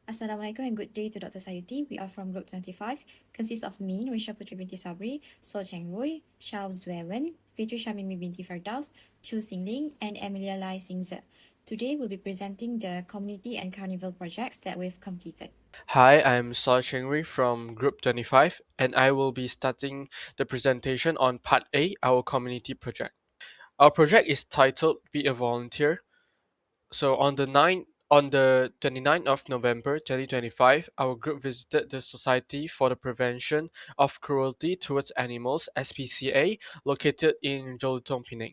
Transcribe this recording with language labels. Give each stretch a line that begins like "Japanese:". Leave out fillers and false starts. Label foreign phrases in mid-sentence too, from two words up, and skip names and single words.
English: Assalamualaikum and good day to Dr. Sayuti. We are from Group 25, consists of me, Nurisha Putri binti Sabri, So Cheng Rui, Xiao Zwewen, Fitri Shamimi binti Fardaus, Chu Xingling, and Emilia Lai Xingze. Today we'll be presenting the community and carnival projects that we've completed. Hi, I'm Saw Chengri from Group 25, and I will be starting the presentation on Part A, our community project. Our project is titled Be a Volunteer. So on the 29th of November 2025, our group visited the Society for the Prevention of Cruelty Towards Animals (SPCA) located in Jolutong, Penang.